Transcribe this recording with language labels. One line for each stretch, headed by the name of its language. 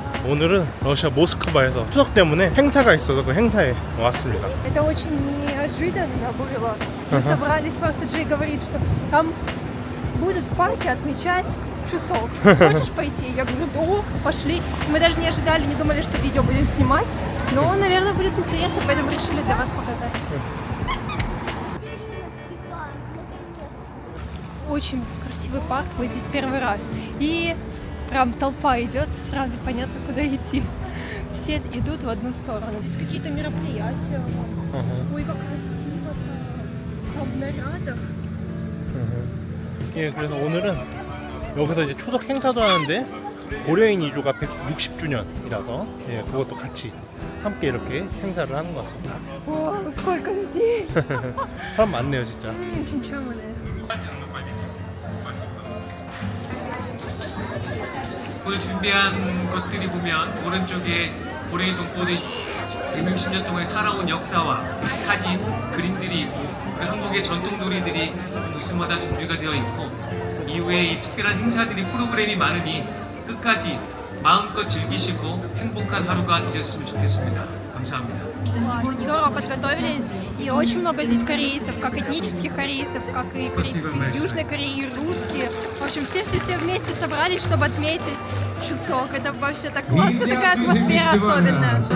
Korean: 오늘은 러시아 모스크바에서 추석 때문에 행사가 있어서 그 행사에 왔습니다.
Russian: Это очень неожиданно было. Мы собрались, просто Джей говорит, что там будут в парке отмечать часов. Хочешь пойти? Я говорю, да, пошли. Мы даже не ожидали, не думали, что видео будем снимать. Но, наверное, будет интересно, поэтому решили для вас показать. Очень красивый парк, мы здесь первый раз. И прям толпа идет, сразу понятно, куда идти. Все идут в одну сторону. Здесь какие-то мероприятия. Ой, как красиво там в нарядах.
Korean: 예, 그래서 오늘은 여기서 이제 추석 행사도 하는데 고려인 이주가 160주년이라서 예, 그것도 같이 함께 이렇게 행사를 하는 것 같습니다.
Russian: О, сколько людей!
Korean: 사람 많네요, 진짜.
Russian: Очень чаманные.
Korean: 오늘 준비한 것들이 보면 오른쪽에 고래의 동포들이 160년 동안 살아온 역사와 사진, 그림들이 있고 그리고 한국의 전통 놀이들이 부스마다 준비가 되어 있고 이후에 이 특별한 행사들이 프로그램이 많으니 끝까지 마음껏 즐기시고 행복한 하루가 되셨으면 좋겠습니다. 감사합니다.
Russian: Здорово подготовились. И очень много здесь корейцев, как этнических корейцев, как и корейцев из Южной Кореи, и русские. В общем, все вместе собрались, чтобы отметить часок. Это вообще так классно, такая атмосфера особенная.